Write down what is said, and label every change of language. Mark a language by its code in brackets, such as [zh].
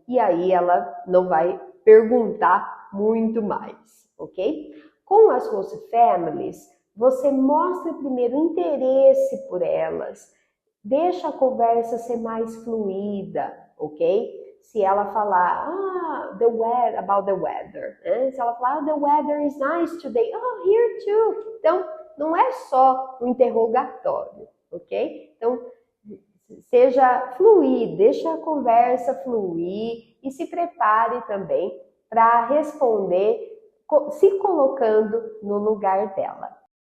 [pt] E aí ela não vai perguntar muito mais, ok? Com as host families, você mostra primeiro interesse por elas, deixa a conversa ser mais fluida, ok? Se ela falar, [en] about the weather, [pt] né? Se ela falar, [en] the weather is nice today, oh, here too. [pt] Então, não é só um interrogatório, ok? Então, seja fluir, deixa a conversa fluir e se prepare também para responder se colocando no lugar dela.